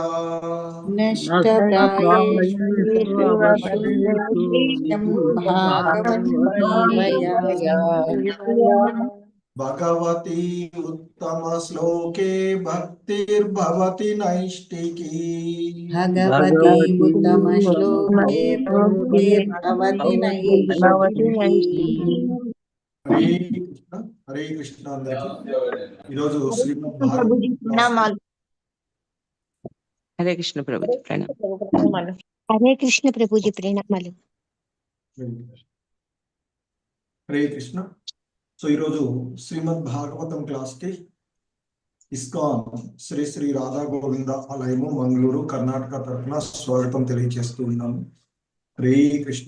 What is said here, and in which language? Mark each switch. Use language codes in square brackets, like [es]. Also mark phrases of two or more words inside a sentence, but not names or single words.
[sa] नष्टप्रायेषु नित्यं भागवत सेवया। भगवती उत्तमश्लोके भक्तिर्भवति नैष्टिकी। भगवती उत्तमश्लोके भक्तिर्भवति नैष्टिकी। हरे कृष्ण हरे कृष्ण [te] अंदरिकी ఈరోజు శ్రీమద్ భాగవతం క్లాస్ [hi] हरे कृष्ण प्रभु जी प्रणाम। हरे कृष्ण प्रभु जी ప్రణామాలు। [te] హరే కృష్ణ। సో ఈరోజు శ్రీమద్ భాగవతం క్లాస్ కి ఇస్కాన్ శ్రీ శ్రీ రాధా గోవింద ఆలయము మంగళూరు కర్ణాటక తరఫున స్వాగతం తెలియజేస్తూ ఉన్నాము। హరే కృష్ణ।